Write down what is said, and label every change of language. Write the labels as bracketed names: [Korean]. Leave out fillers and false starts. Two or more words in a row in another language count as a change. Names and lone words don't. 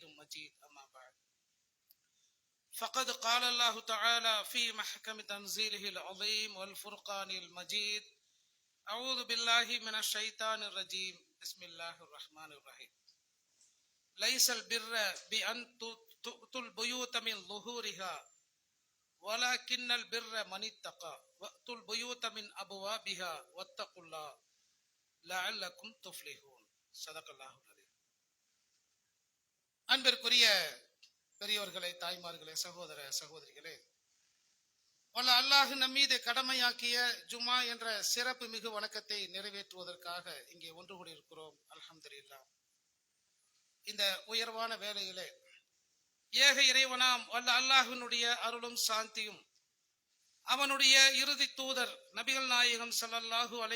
[Arabic] مجيد أما بعد فقد قال الله تعالى في محكم تنزيله العظيم والفرقان المجيد أعوذ بالله من الشيطان الرجيم بسم الله الرحمن الرحيم ليس البر بأن تؤتوا البيوت من ظهورها ولكن البر من اتقى وأتوا البيوت من أبوابها واتقوا الله لعلكم تفلحون صدق الله العظيم. [Tamil] அன்பிற்குரிய பெரியோர்களே, தாய்மார்களே, சகோதர சகோதரிகளே, வல்ல அல்லாஹ் நம்மீது கடமையாக்கிய ஜும்மா என்ற சிறப்பு மிகு வணக்கத்தை நிறைவேற்றுவதற்காக இங்கே ஒன்று கூடியிருக்கிறோம். அல்ஹம்துலில்லாஹ். இந்த உயர்வான வேளையிலே ஏக இறைவனாம் வல்ல அல்லாஹ்வினுடைய அருளும் சாந்தியும் அவனுடைய இறுதி தூதர் நபிகள் நாயகம் [Arabic] صلى الله عليه